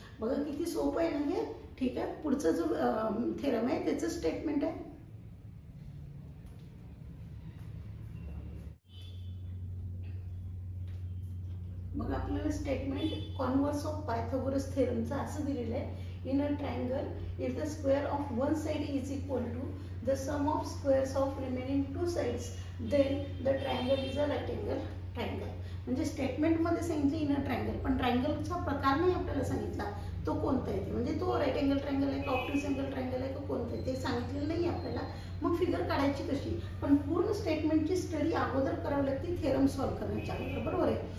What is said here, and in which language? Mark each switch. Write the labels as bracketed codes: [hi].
[mr] बघा किती सोपं आहे ना हे. ठीक आहे, पुढचा जो थेरम आहे त्याचं स्टेटमेंट आहे. मग आपल्याला स्टेटमेंट कॉन्व्हर्स ऑफ पायथागोरस थेरमचं असं दिलेलं आहे. [en] In a triangle if the square of one side is equal to the sum of squares of remaining two sides then the triangle is a rectangle triangle. [mr] म्हणजे स्टेटमेंटमध्ये सांगितलं in a triangle, पण ट्रायंगलचा प्रकार नाही आपल्याला सांगितला तो कोणता आहे, म्हणजे तो रेक्टेंगल ट्रायंगल आहे का ऑप्टिक्स अँगल ट्रायंगल आहे का कोणतं आहे ते सांगितलेलं नाही आपल्याला. मग फिगर काढायची कशी, पण पूर्ण स्टेटमेंटची स्टडी अगोदर करावी लागते थेरम सॉल्व्ह करण्याच्या अगोदर, बरोबर आहे.